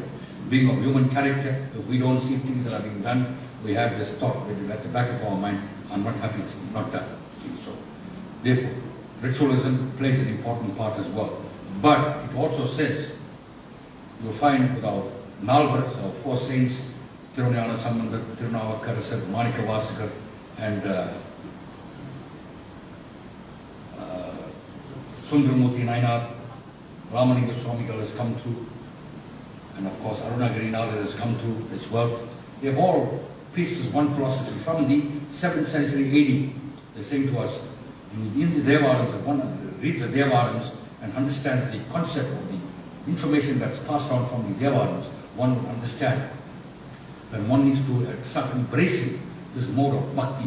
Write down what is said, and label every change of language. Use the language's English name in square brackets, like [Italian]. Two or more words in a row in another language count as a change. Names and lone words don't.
[English] Being of human character, if we don't see things that are being done, we have this thought at the back of our mind, I'm not happy it's not done. So, therefore, ritualism plays an important part as well. But it also says, you'll find with our Nalvaras, our four saints, Tirunayana Sambandar, Tirunavakarasar, Manika Vasakar, and Sundaramurti Nainar, Ramalinga Swamigal has come through, and of course Arunagiri Nalvar has come through as well. They have all preached this one philosophy from the 7th century AD. They're saying to us, in the Devarams, if one reads the Devarams and understands the concept of the information that's passed on from the Devarams, one would understand that one needs to start embracing this mode of bhakti.